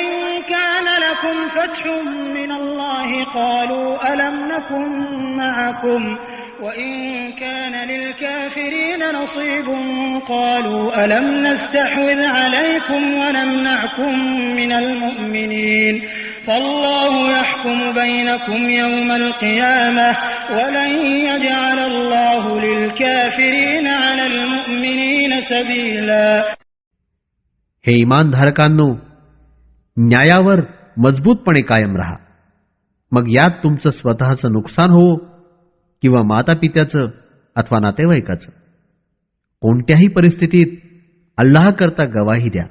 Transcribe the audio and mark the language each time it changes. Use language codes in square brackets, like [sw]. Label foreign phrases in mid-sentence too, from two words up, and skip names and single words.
[ar] كان لكم فتح من الله قالوا ألم نكن معكم وإن كان للكافرين نصيب قالوا ألم نستحوذ عليكم ونمنعكم من المؤمنين فالله يحكم بينكم يوم القيامة ولن يجعل الله للكافرين على المؤمنين سبيلا. [mr] हे इमानधारकांनो, न्यायावर मजबूतपणे कायम राहा. मग यात तुमचं स्वतःचं नुकसान हो किंवा मातापित्याचं अथवा नातेवाईकाचं, कोणत्याही परिस्थितीत अल्लाह करता गवाही द्या.